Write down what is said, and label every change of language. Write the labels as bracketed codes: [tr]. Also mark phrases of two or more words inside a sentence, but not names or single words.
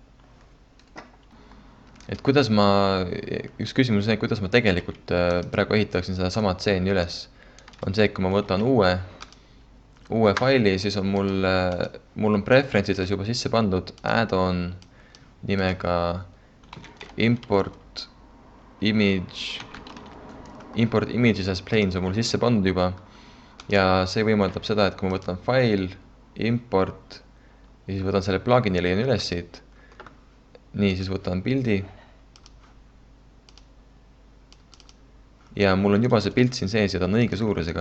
[et] Et üks küsimus on see, kuidas ma tegelikult praegu ehitaksin seda sama tseeni üles. On see, kui ma võtan uue faili, siis on mul on preference'ides juba sisse pandud add-on nimega [en] import images as planes [et] on mul sisse pandud juba. Ja see võimaldab seda, et kui ma võtan [en] file, import [et] ja siis võtan selle plugini leian üles siit. Nii, siis võtan pildi. Ja mul on juba see pilt siin sees ja ta on õige suurusega.